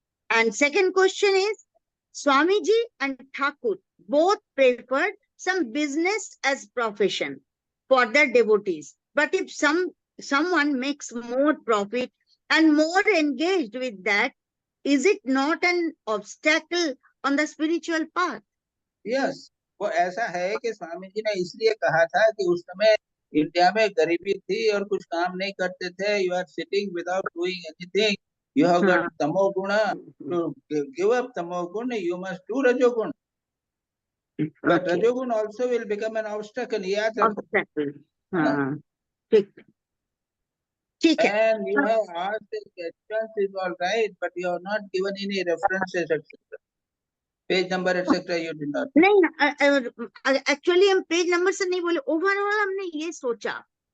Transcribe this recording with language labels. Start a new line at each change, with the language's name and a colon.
English: And second question is, Swamiji and Thakur both preferred some business as profession for their devotees. But if someone makes more profit and more engaged with that, is it not an obstacle on the spiritual path? Yes.
Hindi: वो ऐसा है कि स्वामी जी ने इसलिए कहा था कि उस समय इंडिया में गरीबी थी और कुछ काम नहीं करते थे.
English: You are sitting without doing anything. You have got tamoguna. To give up tamoguna, you must do rajogun. But Okay. rajogun also will become an obstacle.
Hindi: याद रखो. Obstacle. हाँ, ठीक है.
English: And you have asked the questions is all right, but you have not given any references, etc. Page number, etc. You did not.
Hindi: नहीं, actually हम page number से नहीं बोले, ओवरऑल हमने ये सोचा.